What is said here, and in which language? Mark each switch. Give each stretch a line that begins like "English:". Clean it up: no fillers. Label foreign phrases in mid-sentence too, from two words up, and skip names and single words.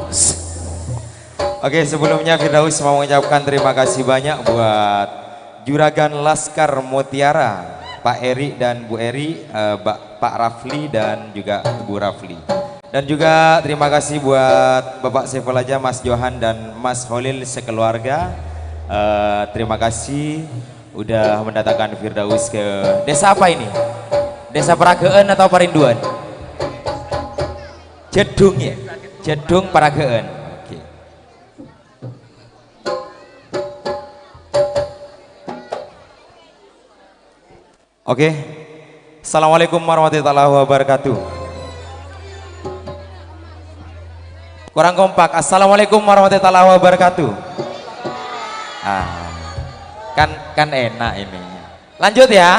Indonesian: Oke, sebelumnya Firdaus mau mengucapkan terima kasih banyak buat Juragan Laskar Mutiara, Pak Eri dan Bu Eri, Pak Rafli dan juga Bu Rafli. Dan juga terima kasih buat Bapak Saiful Aja, Mas Johan dan Mas Holil sekeluarga. Terima kasih udah mendatangkan Firdaus ke desa apa ini? Desa Parageun atau Parinduan? Jedung ya? Jedung Parageun. Oke.
Arabic: السلام عليكم ورحمة الله وبركاته.
Indonesian: Kurang kompak.
Arabic: السلام عليكم ورحمة الله وبركاته.
Indonesian: Kan enak ini. Lanjut ya.